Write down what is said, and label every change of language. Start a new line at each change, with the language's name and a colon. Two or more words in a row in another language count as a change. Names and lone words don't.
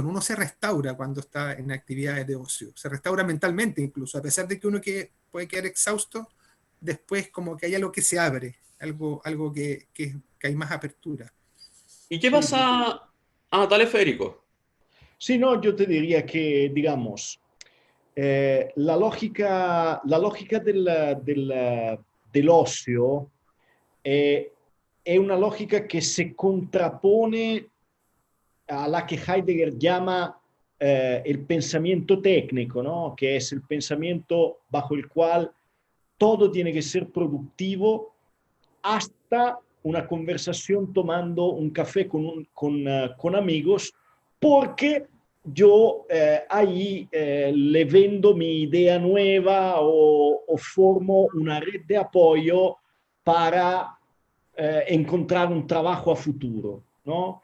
Spanish: Uno se restaura cuando está en actividades de ocio, se restaura mentalmente incluso, a pesar de que uno puede quedar exhausto, después como que hay algo que se abre, algo que hay más apertura. ¿Y qué pasa? Dale, Federico. Sí, no, yo te diría que, digamos, la lógica
Italian: dell'ocio è una logica che si contrappone alla
Spanish: que Heidegger llama el pensamiento técnico, ¿no? Que es el pensamiento bajo el cual todo tiene que ser productivo hasta una conversación tomando un café con amigos, porque yo ahí le vendo mi idea nueva o formo una red de apoyo para encontrar un trabajo a futuro, ¿no?